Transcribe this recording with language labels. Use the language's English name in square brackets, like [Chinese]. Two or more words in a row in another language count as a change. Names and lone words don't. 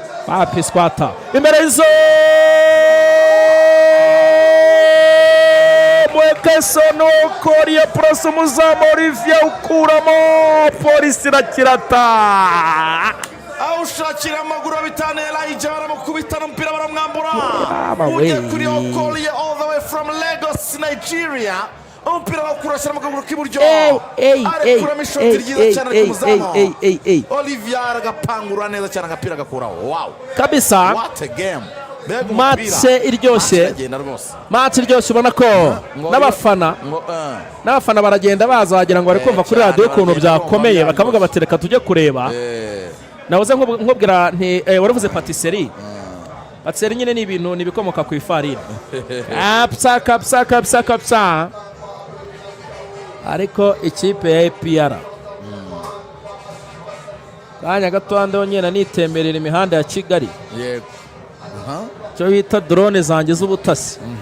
[Kinyarwanda] pisquata imbere izo Mwekesono Korea Pros umuzamu Olivier ukuramo Polisi irakirata awushakira amaguru bitane Elijah baramukubita n'umupira baramwambura ujya kuri Korea [English] all the way from Lagos Nigeria [Kinyarwanda] umupira bakurashira mu kaguru k'iburyo arekuramo ishoti ryiza cyane ku muzamu Olivier agapangura neza cyane agapira gakura wow kabisa. [English] what a game [Kinyarwanda] match iryoshye ubona ko n'abafana baragenda baza wagira ngo bari kumva kuri radio ukuntu byakomeye bakavuga bati reka tujye kureba. Nahoze nkubwira nti waravuze patisserie nyine ni ibintu nibikomoka ku ifarini kapsa ariko ikipe ya APR kanya gato nyine nitemberera imihanda ya Kigali cyo bita drone zanjye z'ubutasi.